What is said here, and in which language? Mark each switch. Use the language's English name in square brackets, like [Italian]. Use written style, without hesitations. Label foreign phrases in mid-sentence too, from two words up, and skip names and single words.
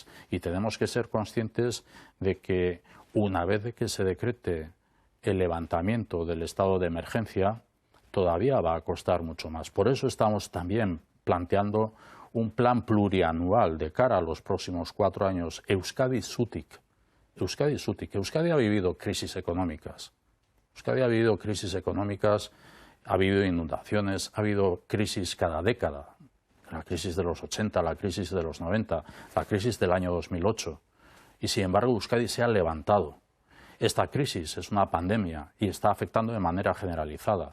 [Spanish] Y tenemos que ser conscientes de que una vez de que se decrete el levantamiento del estado de emergencia, todavía va a costar mucho más. Por eso estamos también planteando un plan plurianual de cara a los próximos 4 años, Euskadi-Zutik. Euskadi-Zutik. Euskadi ha vivido crisis económicas. Euskadi ha vivido crisis económicas, ha habido inundaciones, ha habido crisis cada década. La crisis de los 80, la crisis de los 90, la crisis del año 2008. Y sin embargo Euskadi se ha levantado. Esta crisis es una pandemia y está afectando de manera generalizada.